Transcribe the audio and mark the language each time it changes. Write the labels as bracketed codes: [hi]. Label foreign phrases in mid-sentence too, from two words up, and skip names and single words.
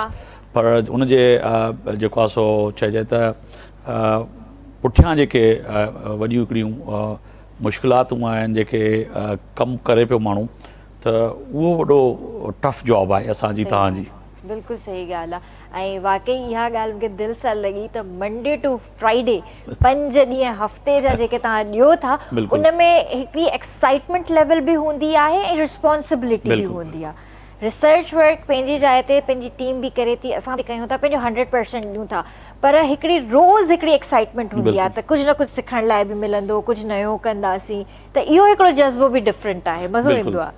[sd] पर उनजे जेको आहे सो चइजे त पुठियां जेके वॾियूं हिकिड़ियूं मुश्किलातूं आहिनि जेके कमु करे पियो माण्हू, त उहो वॾो [en] tough job [sd] आहे असांजी तव्हांजी। बिल्कुलु सही ॻाल्हि आहे। ऐं वाकई इहा ॻाल्हि मूंखे दिलि सां लॻी त [en] Monday to Friday [sd] 5 ॾींहं हफ़्ते जा जेके तव्हां ॾियो था, उन में हिकिड़ी [en] excitement level [sd] बि हूंदी आहे ऐं रिस्पॉन्सिबिलिटी बि हूंदी आहे। [en] research work [sd] पंहिंजी जाइ ते पंहिंजी टीम बि करे थी, असां बि कयूं था, पंहिंजो 100% ॾियूं था, पर हिकिड़ी रोज़ हिकिड़ी एक्साइटमेंट हूंदी आहे त कुझु न कुझु सिखण लाइ बि मिलंदो, कुझु नयो कंदासीं, त इहो हिकिड़ो जज़्बो बि डिफरेंट आहे, मज़ो ईंदो आहे।